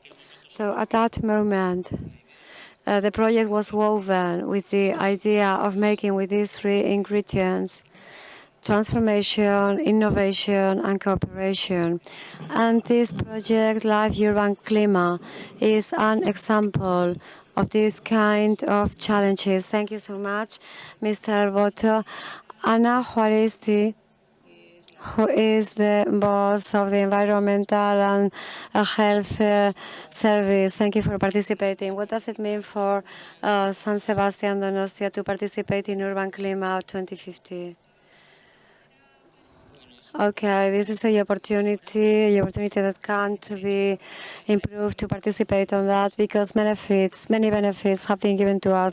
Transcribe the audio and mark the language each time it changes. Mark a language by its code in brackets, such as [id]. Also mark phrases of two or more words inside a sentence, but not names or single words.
[en] So at that moment, the project was woven with the idea of making with these 3 ingredients transformation, innovation, and cooperation. And this project, LIFE Urban Klima, is an example of this kind of challenges. Thank you so much, Mr. Boto. Ana Juaristi, who is the boss of the Environmental and Health Service. Thank you for participating. What does it mean for San Sebastian Donostia to participate in Urban Klima 2050? Okay, this is an opportunity that can't be improved to participate on that because many benefits have been given to us.